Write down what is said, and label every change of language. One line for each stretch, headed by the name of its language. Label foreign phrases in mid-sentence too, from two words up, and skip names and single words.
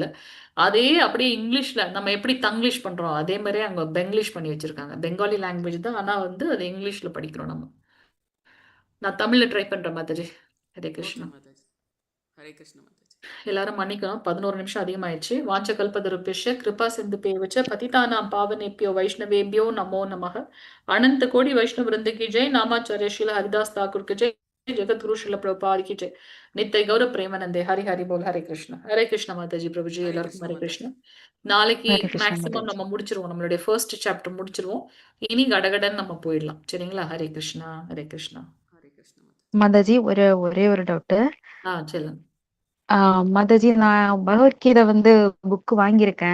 Tamil: அதே அப்படியே இங்கிலீஷ்ல நம்ம எப்படி தங்கிலீஷ் பண்றோம் அதே மாதிரியே அங்க பெங்கிலீஷ் பண்ணி வச்சிருக்காங்க.
English: Bengali language
Tamil: தான், ஆனா வந்து அது இங்கிலீஷ்ல படிக்கிறோம் நம்ம. நான் தமிழ்ல ட்ரை பண்றேன் மாதாஜி. ஹரே ஓகே கிருஷ்ணா. மாதாஜி. ஹரே கிருஷ்ண மாதாஜி. எல்லாரும் மன்னிக்கணும், 11 நிமிஷம் அதிகமாயிடுச்சு.
Sanskrit: वाञ्छा कल्पतरुभ्यश्च कृपा सिन्धुभ्य एव च पतितानां पावनेभ्यो वैष्णवेभ्यो नमो नमः.
Hindi: अनंत कोटि वैष्णव वृंद की जय. नामाचार्य श्रील हरिदास ठाकुर की जय. जगत गुरु श्रील प्रभुपाद की जय.
Bangla: নিতাই গৌর প্রেমানন্দে হরি হরি বোল.
Hindi: हरे कृष्ण माताजी प्रभुजी
Tamil: ஹரே எல்லாருக்கும் கிருஷ்ண ஹரே மாதாஜி. கிருஷ்ண. நாளைக்கு ஹரே கிருஷ்ணா மேக்ஸிமம் மாதாஜி. நம்ம முடிச்சிருவோம், நம்மளுடைய
English: first chapter
Tamil: முடிச்சிருவோம். இனி கடகடன் நம்ம போயிடலாம், சரிங்களா? ஹரே கிருஷ்ணா ஹரே கிருஷ்ணா. ஹரே கிருஷ்ண மாதாஜி. மாதாஜி ஒரே ஒரு டவுட். சொல்லுங்க. மாதாஜி, நான் பகவத்கீதை வந்து புக் வாங்கியிருக்கேன்.